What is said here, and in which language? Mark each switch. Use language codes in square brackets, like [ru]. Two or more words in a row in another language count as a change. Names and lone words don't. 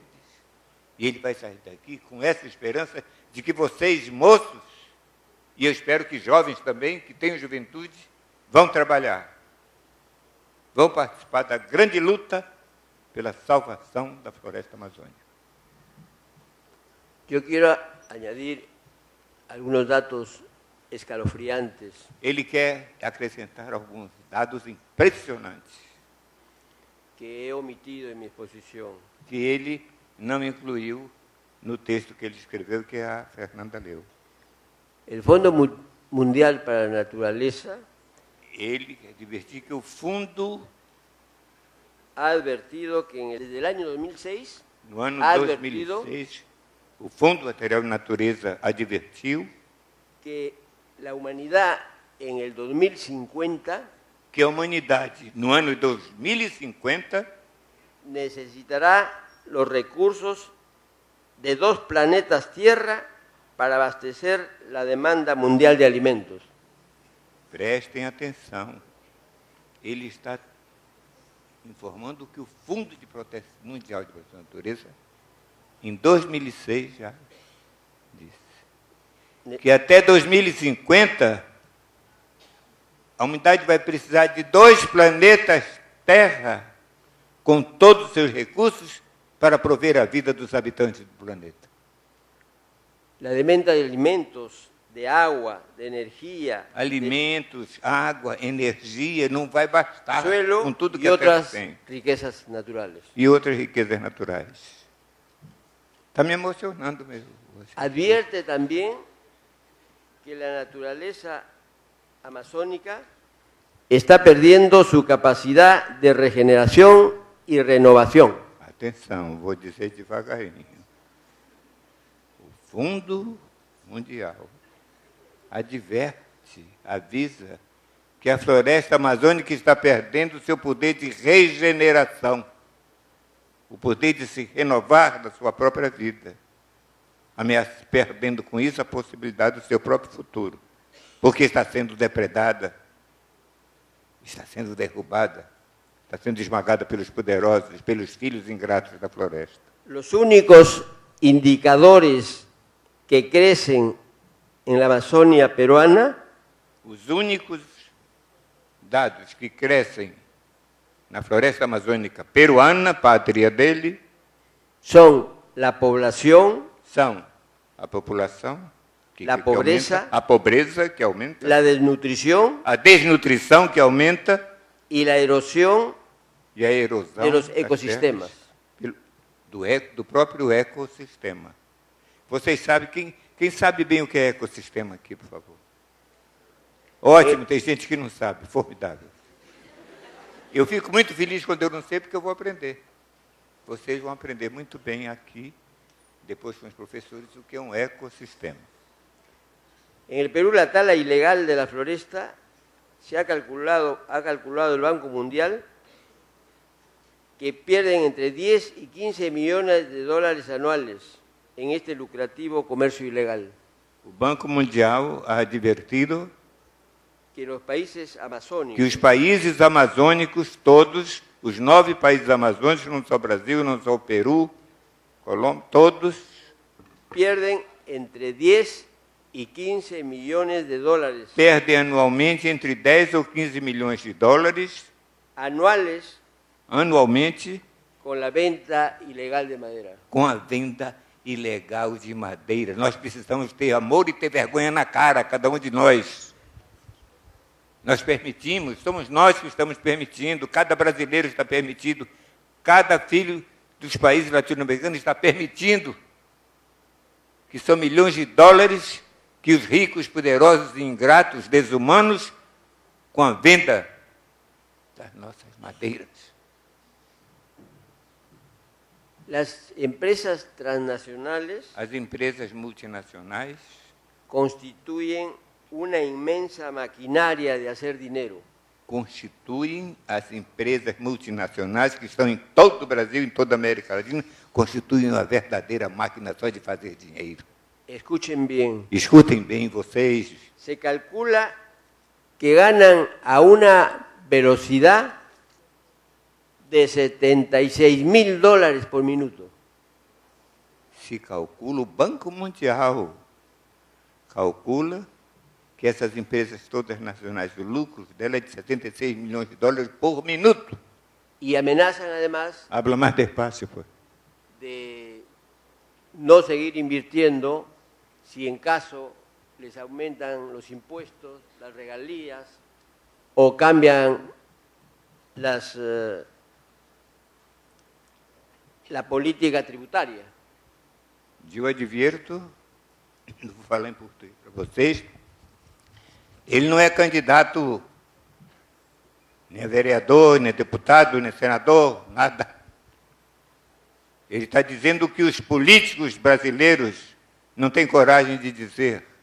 [pt] E ele vai sair daqui com essa esperança de que vocês, moços, e eu espero que jovens também, que tenham juventude, vão trabalhar, vão participar da grande luta pela salvação da floresta amazônica. [es] Yo quiero añadir algunos datos escalofriantes. [pt] Ele quer acrescentar alguns dados impressionantes [es] Que he omitido en mi exposición. [pt] que ele não incluiu no texto que ele escreveu, que a Fernanda leu. [es] El Fondo Mundial para la Naturaleza [pt] Ele quer advertir que o fundo, [es] ha advertido que desde el año 2006 [pt] no ano [es] ha [pt] 2006, o Fundo Material de Natureza advertiu [es] que la humanidad en el 2050 [pt] que a humanidade, no ano 2050, [es] necesitará los recursos de 2 planetas Tierra para abastecer la demanda mundial de alimentos. [pt] prestem atenção, ele está informando que o Fundo de Proteção Mundial de Proteção da Natureza, em 2006 já disse que até 2050 a humanidade vai precisar de 2 planetas Terra com todos os seus recursos para prover a vida dos habitantes do planeta. [es] La demanda de alimentos, de agua, de energía, [pt] Alimentos, água, energia, não vai bastar [es] de suelo [pt] com tudo que [es] y [pt] a Terra [es] otras [pt] tem. [es] riquezas naturales. [pt] E outras riquezas naturais. Está me emocionando mesmo. [es] advierte también que la naturaleza amazónica está perdiendo su capacidad de regeneración y renovación. [pt] Atenção, vou dizer devagarinho. O Fundo Mundial adverte, avisa que a floresta amazônica está perdendo o seu poder de regeneração, o poder de se renovar da sua própria vida, perdendo com isso a possibilidade do seu próprio futuro, porque está sendo depredada, está sendo derrubada, está sendo esmagada pelos poderosos, pelos filhos ingratos da floresta. [es] Los únicos indicadores que crecen en la Amazonia peruana, [pt] os únicos dados que crescem na floresta amazônica peruana, pátria dele, [es] son la población, [pt] são a população, [es] la pobreza, [pt] aumenta, a pobreza que aumenta, [es] la desnutrición [pt] a desnutrição que aumenta [es] y la erosión [pt] e a erosão [es] de los [pt] das [es] ecosistemas. [pt] terras, do próprio ecossistema. Vocês sabem, quem sabe bem o que é ecossistema aqui, por favor? Ótimo, tem gente que não sabe, formidável. Eu fico muito feliz quando eu não sei, porque eu vou aprender. Vocês vão aprender muito bem aqui, depois com os professores, o que é um ecossistema. [es] En el Perú, la tala ilegal de la floresta ha calculado el Banco Mundial que pierden entre 10 y 15 millones de dólares anuales en este lucrativo comercio ilegal. O Banco Mundial ha advertido Que los países amazónicos, [pt] que os países amazônicos, todos, os 9 países amazônicos, não só o Brasil, não só o Peru, Colômbia, [es] todos pierden entre 10 y 15 millones de dólares [pt] perdem anualmente entre 10 ou 15 milhões de dólares, [es] anuales [pt] anualmente, [es] con la venta ilegal de madera. [pt] com a venda ilegal de madeira. Nós precisamos ter amor e ter vergonha na cara, cada um de nós. Nós permitimos, somos nós que estamos permitindo, cada brasileiro está permitindo, cada filho dos países latino-americanos está permitindo, que são milhões de dólares que os ricos, poderosos e ingratos, desumanos, com a venda das nossas madeiras. [es] Las empresas transnacionales [pt] As empresas multinacionais [es] constituyen una inmensa maquinaria de hacer dinero. [pt] constituem as empresas multinacionais que estão em todo o Brasil, em toda a América Latina, constituem uma verdadeira máquina só de fazer dinheiro. [es] Escuchen bien. [pt] Escutem bem vocês, [es] Se calcula que ganan a una velocidad de 76.000 dólares por minuto. [pt] se calcula, o Banco Mundial calcula que essas empresas todas nacionais, o lucro dela é de 76 milhões de dólares por minuto. [es] Y amenazan además Habla mais despacio, pues. de no seguir invirtiendo si en caso les aumentan los impuestos, las regalías o cambian la política tributaria. [pt] Eu advirto, vou falar em português para vocês, ele não é candidato, nem vereador, nem deputado, nem senador, nada. Ele está dizendo que os políticos brasileiros não têm coragem de dizer.